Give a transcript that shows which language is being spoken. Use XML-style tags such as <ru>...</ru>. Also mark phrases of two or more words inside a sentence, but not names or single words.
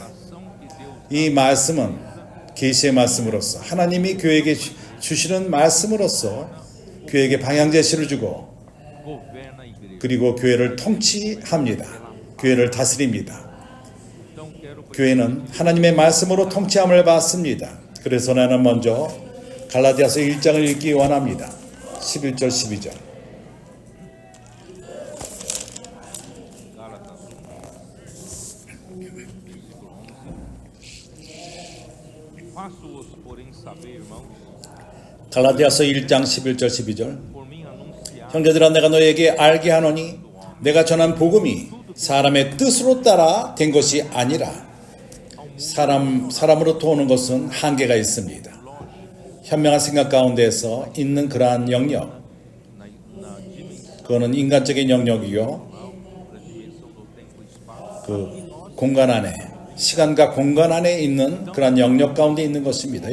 <ko>이 말씀은 계시의 말씀으로서 하나님이 교회에게 주시는 말씀으로서 교회에게 방향 제시를 주고 그리고 교회를 통치합니다. 교회를 다스립니다. 교회는 하나님의 말씀으로 통치함을 받습니다. 그래서 나는 먼저 갈라디아서 1장을 읽기 원합니다. 11절 12절.</ko> <pt>Faço-vos, porém, saber, irmãos,</pt> <ko>갈라디아서 1장 11절 12절.</ko> <pt>por mim anunciar</pt> <ko>형제들아 내가 너에게 알게 하노니 내가 전한 복음이 사람의 뜻으로 따라 된 것이 아니라 사람으로부터 오는 것은 한계가 있습니다. 현명한 생각 가운데에서 있는 그러한 영역, 그거는 인간적인 영역이요, 그 공간 안에, 시간과 공간 안에 있는 그러한 영역 가운데 있는 것입니다.</ko>